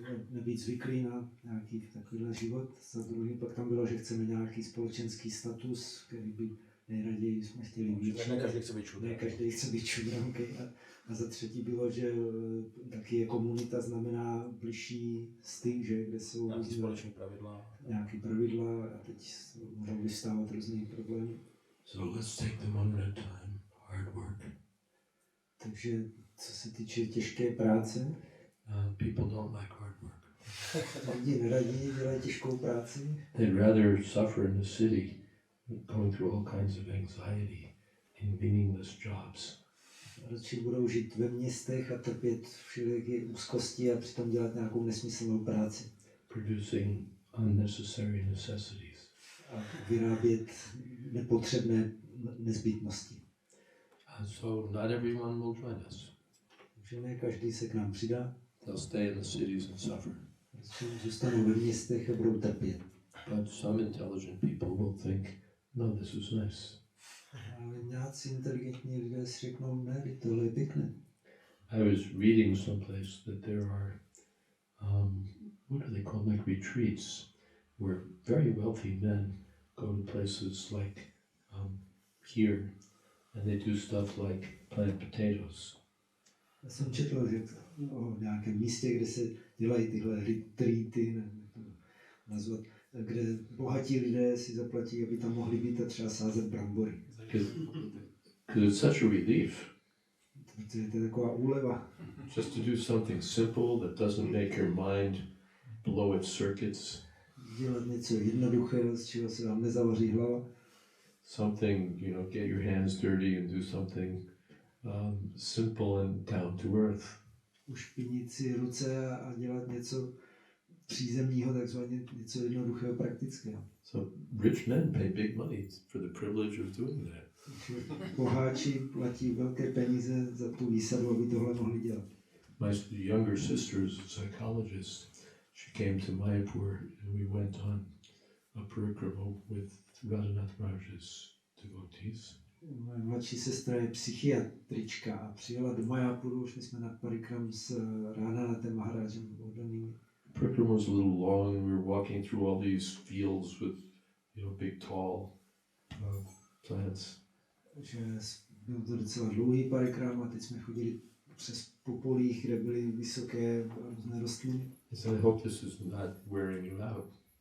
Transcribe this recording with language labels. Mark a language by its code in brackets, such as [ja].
[cs] nebýt zvyklý na nějaký takovýhle život. Za druhý pak tam bylo, že chceme nějaký společenský status, který by nejraději jsme chtěli být. Ne každý chce být čudrák. Ne každý chce být čudránky. A za třetí bylo, že taky je komunita znamená bližší styk, že kde jsou nějaký společné pravidla. Nějaký pravidla a teď můžou vystávat různý problémy. [en] So let's take them one at a time. Hard work. [cs] Takže co se týče těžké práce, [en] People don't like hard work. [cs] lidi neradí dělají těžkou práci. [en] They'd rather suffer in the city, going through all kinds of anxiety in meaningless jobs. [cs] Radši budou žít ve městech a trpět všelijaké úzkosti a přitom dělat nějakou nesmyslnou práci. [en] Producing unnecessary necessities. [cs] A vyrábět nepotřebné nezbytnosti. [en] And so not everyone will join us. [cs] Takže ne každý se k nám přidá. [en] They'll stay in the cities and suffer. [cs] Zůstanou ve městech a budou trpět. [en] But some intelligent people will think, no, this is nice. [cs] Ale nějací inteligentní lidé si řeknou, ne, tohle je pěkné. [en] I was reading someplace that there are, what do they call, like retreats, where very wealthy men go to places like here, and they do stuff like plant potatoes. [cs] Já jsem četl, že o nějakém místě, kde se dělají tyhle retreaty, nevím, jak to nazvat, kde bohatí lidé si zaplatí, aby tam mohli být a třeba sázet brambory. [en] Because it's such a relief [cs] Protože to je taková úleva. [en] just to do something simple that doesn't make your mind blow its circuits. [cs] Dělat něco jednoduchého, z čeho se vám nezavaří hlava. [en] Something, get your hands dirty and do something simple and down to earth. [cs] Ušpinit si ruce a dělat něco přízemního, takzvaně něco jednoduchého, praktického. [en] So rich men pay big money for the privilege of doing that. [cs] Boháči platí velké peníze za tu výsadu, aby tohle mohli dělat. [en] My younger sister is a psychologist. She came to Mayapur and we went on a parikrama with Radhanath Maharaj's devotees. [cs] Moje mladší sestra je psychiatrička a přijela do Mayapuru, šli jsme na parikram s Radhanathem Maharajem oddanými. [en] Parikrama was a little long and we were walking through all these fields with, big tall plants. [cs] Takže byl to docela dlouhý parikram a teď jsme chodili přes popolích, kde byly vysoké různé rostliny. [en] I said, I hope this is not wearing you out.